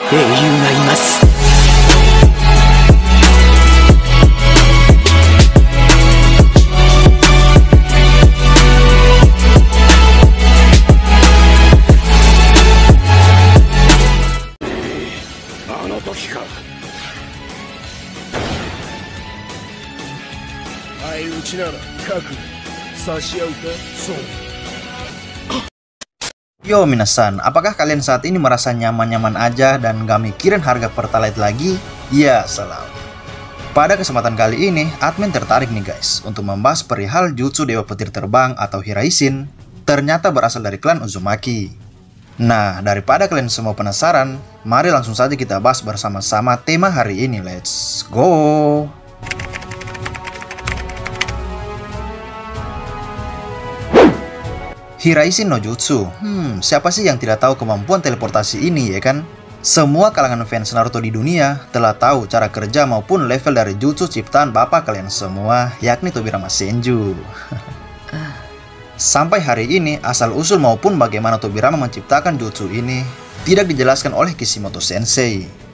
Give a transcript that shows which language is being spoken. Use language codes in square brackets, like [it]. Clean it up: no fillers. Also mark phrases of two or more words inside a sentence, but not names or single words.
[ja] 英雄がいます。あの時か。相打ちなら覚悟差し合うか。そう。 [id] Yo minasan, apakah kalian saat ini merasa nyaman-nyaman aja dan gak mikirin harga Pertalite lagi? [ar] Ya salam. [id] Pada kesempatan kali ini, admin tertarik nih guys untuk membahas perihal jutsu Dewa Petir Terbang atau Hiraishin ternyata berasal dari klan Uzumaki. Nah, daripada kalian semua penasaran, mari langsung saja kita bahas bersama-sama tema hari ini. [en] Let's go! Hiraishin no Jutsu. [id] Siapa sih yang tidak tahu kemampuan teleportasi ini ya kan? Semua kalangan fans Naruto di dunia telah tahu cara kerja maupun level dari jutsu ciptaan bapak kalian semua, yakni Tobirama Senju. Sampai hari ini, asal-usul maupun bagaimana Tobirama menciptakan jutsu ini tidak dijelaskan oleh Kishimoto Sensei.